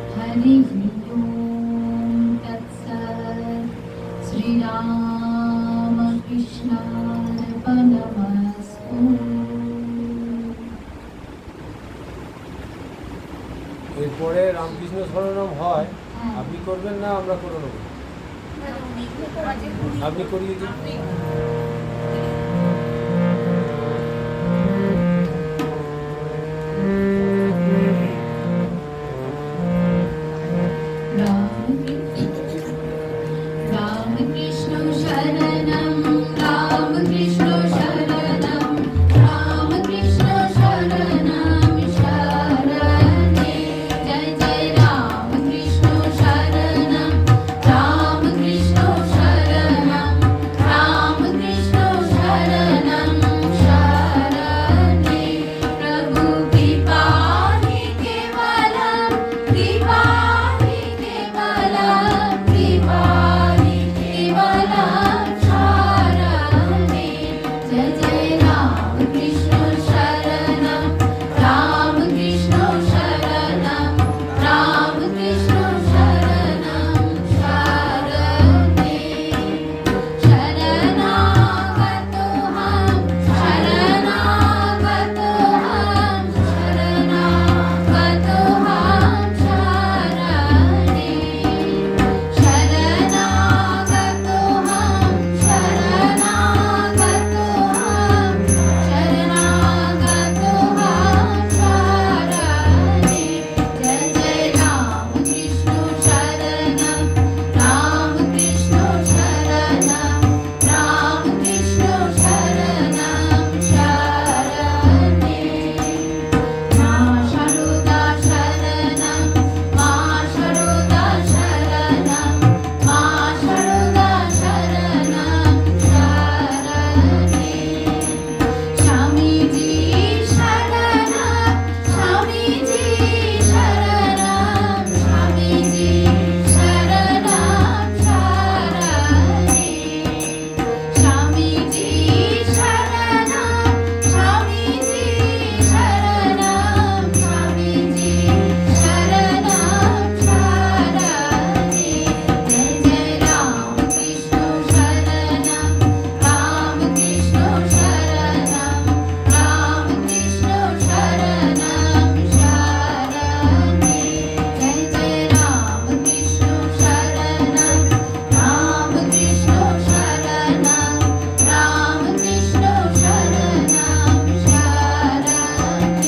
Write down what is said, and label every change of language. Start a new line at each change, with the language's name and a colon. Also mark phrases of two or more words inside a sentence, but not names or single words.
Sanskrit: हरि ओम तत्सत्। श्री राम कृष्णार्पणमस्तु।
Bangla: এরপরে রামকৃষ্ণ শরণম হয়, আপনি করবেন না আমরা করে নেব? আপনি করিয়ে দিন।
Sanskrit: राम कृष्ण शरणं राम कृष्ण शरणं राम कृष्ण शरणं शरणे। जय जय राम कृष्ण शरणं राम कृष्ण शरणं राम कृष्ण शरणं शरणे। प्रभु कृपा ही केवलं कृपा ही केवलं कृपा ही केवलं शरणे। जय जय राम कृष्ण शरणं राम कृष्ण शरणं राम कृष्ण शरणं शरणे। शरणागतोऽहं शरणागतोऽहं शरणागतोऽहं शरणे। शरणागतोऽहं शरणागतोऽहं शरणागतोऽहं शरणे। जय जय राम कृष्ण शरणं राम कृष्ण शरणं राम कृष्ण शरणं शरणे। मा शारदा शरणं मा शारदा शरणं मा शारदा शरणं शरणे। स्वामीजी शरणं स्वामीजी शरणं स्वामीजी शरणं शरणे। स्वामीजी शरणं स्वामीजी शरणं स्वामीजी शरणं शरणे। जय जय राम कृष्ण शरणं राम कृष्ण शरणं राम कृष्ण शरणं शरणे। जय जय राम कृष्ण शरणं राम कृष्ण शरणं राम कृष्ण शरणं शरणे।